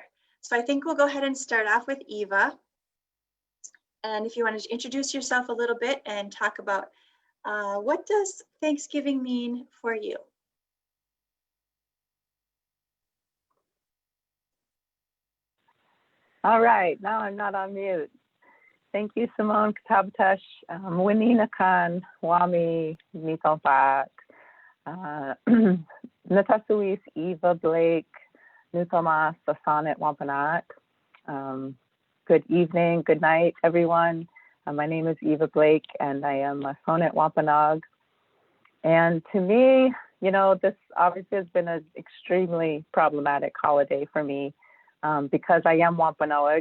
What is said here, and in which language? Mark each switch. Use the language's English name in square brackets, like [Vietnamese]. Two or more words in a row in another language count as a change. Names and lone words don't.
[English] So I think we'll go ahead and start off with Eva. And if you want to introduce yourself a little bit and talk about what does Thanksgiving mean for you? All right, now I'm not on mute. Thank you, Simone Katabatash, Winina Khan, Wami, Nitalpak, Natasuis, Eva Blake, Nutama, Sasanet Wampanak. Good evening, good night, everyone. My name is Eva Blake, and I am a Sonet Wampanoag. And to me, you know, this obviously has been an extremely problematic holiday for me because I am Wampanoag.